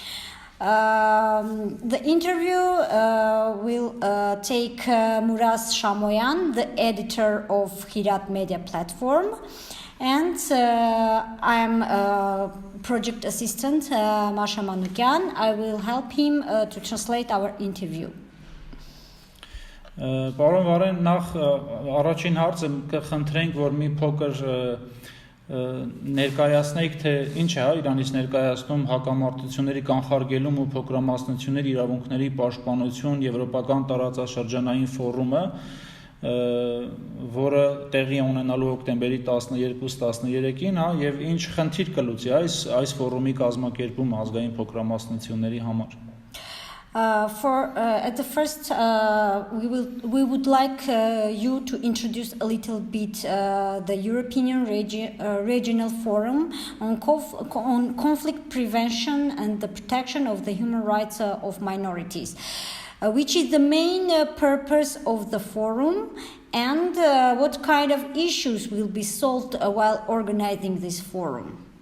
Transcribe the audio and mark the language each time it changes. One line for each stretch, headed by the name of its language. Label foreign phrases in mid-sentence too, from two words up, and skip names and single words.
English: The interview will take Murad Shamoyan, the editor of Xirat Media platform, and I am project assistant Masha Manukyan. I will help him to translate our interview.
Armenian: Պարոն Վարեն, նախ առաջին հարցը կխնդրենք, որ մի փոքր ներկայացնենք, թե ինչ է Իրանից ներկայացնում հակամարտությունների կանխարգելում ու փոքրամասնությունների իրավունքների պաշտպանություն եվրոպական տարածաշրջանային ֆորումը, որը տեղի ունենալու հոկտեմբերի 12-13-ին, եւ ինչ խնդիր կլուծի այս ֆորումի կազմակերպում ազգային փոքրամասնությունների համար։
English: At the first, we would like you to introduce a little bit the European Regional Forum on conflict prevention and the protection of the human rights of minorities, which is the main purpose of the forum, and what kind of issues will be solved while organizing this forum.